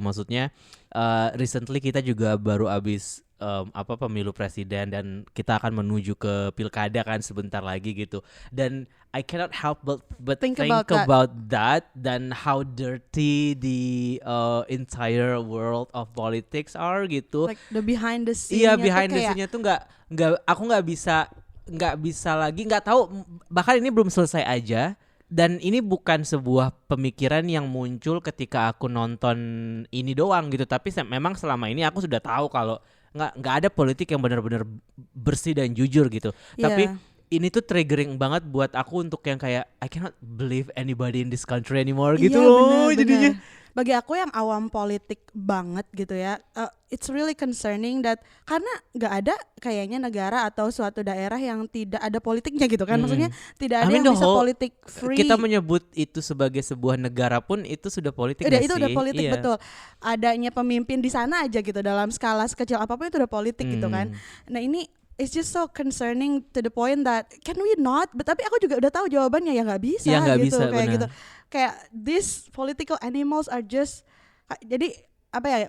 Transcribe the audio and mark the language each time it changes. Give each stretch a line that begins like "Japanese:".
Indonesian: Maksudnya recently kita juga baru abis pemilu presiden dan kita akan menuju ke pilkada kan sebentar lagi gitu.
English: Dan I cannot help but think about that
Indonesian: dan
English: how dirty the entire world of politics are gitu. Like the behind the scene.
Indonesian: Iya,
English: behind the scene-
Indonesian: nya tuh aku nggak bisa lagi, nggak tahu, bahkan ini belum selesai aja. Dan ini bukan sebuah pemikiran yang muncul ketika aku nonton ini doang gitu, tapi memang selama ini aku sudah tahu kalau nggak ada politik yang benar-benar bersih dan jujur gitu.
English: Yeah.
Indonesian: Tapi ini tuh triggering banget buat aku untuk yang kayak
English: I cannot believe anybody in this country anymore
Indonesian: gitu loh jadinya. Bagi aku yang awam politik banget gitu ya,
English: it's really concerning that
Indonesian: karena nggak ada kayaknya negara atau suatu daerah yang tidak ada politiknya gitu kan. Maksudnya tidak ada yang bisa politik free. Kita menyebut itu sebagai sebuah negara pun itu sudah politik. Itu udah politik, betul. Adanya pemimpin di sana aja gitu dalam skala sekecil apapun itu udah politik gitu kan. Nah ini
English: it's just so concerning to the point that can we not?
Indonesian: Tapi aku juga udah tahu jawabannya ya nggak bisa gak gitu bisa, kayak bener. gitu. Kayak
English: these political animals are just
Indonesian: jadi apa ya?